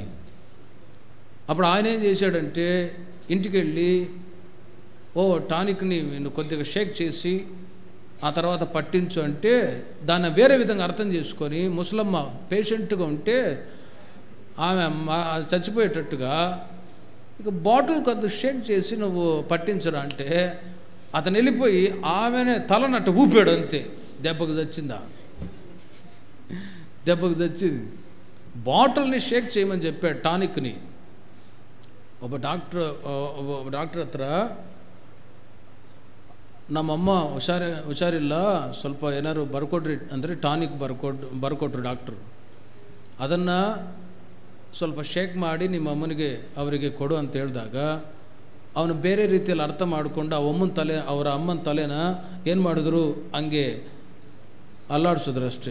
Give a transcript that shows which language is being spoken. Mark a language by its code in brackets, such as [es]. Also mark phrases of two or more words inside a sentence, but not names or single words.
[te] అప్పుడు ఆయన ఏం చేశాడంటే, ఇంటికి వెళ్ళి టానిక్ని నువ్వు కొద్దిగా షేక్ చేసి ఆ తర్వాత పట్టించు అంటే, దాన్ని వేరే విధంగా అర్థం చేసుకొని ముసలమ్మ పేషెంట్గా ఉంటే ఆమె చచ్చిపోయేటట్టుగా, ఇక బాటిల్ కొద్దిగా షేక్ చేసి నువ్వు పట్టించరా అంటే, అతను వెళ్ళిపోయి ఆమెనే తలనట్టు ఊపాడు. అంతే, దెబ్బకు చచ్చింది. బాటిల్ని షేక్ చేయమని చెప్పాడు, టానిక్ని. [kn] ಒಬ್ಬ ಡಾಕ್ಟರ್ ಹತ್ರ, ನಮ್ಮಮ್ಮ ಹುಷಾರಿಲ್ಲ, ಸ್ವಲ್ಪ ಏನಾದ್ರು ಬರ್ಕೊಡ್ರಿ ಅಂದರೆ ಟಾನಿಕ್ ಬರ್ಕೊಟ್ರು ಡಾಕ್ಟ್ರು. ಅದನ್ನು ಸ್ವಲ್ಪ ಶೇಕ್ ಮಾಡಿ ನಿಮ್ಮ ಅಮ್ಮನಿಗೆ ಅವರಿಗೆ ಕೊಡು ಅಂತ ಹೇಳಿದಾಗ ಅವನು ಬೇರೆ ರೀತಿಯಲ್ಲಿ ಅರ್ಥ ಮಾಡಿಕೊಂಡು ಅವರ ಅಮ್ಮನ ತಲೆನ ಏನು ಮಾಡಿದ್ರು, ಹಂಗೆ ಅಲ್ಲಾಡಿಸಿದ್ರು ಅಷ್ಟೇ.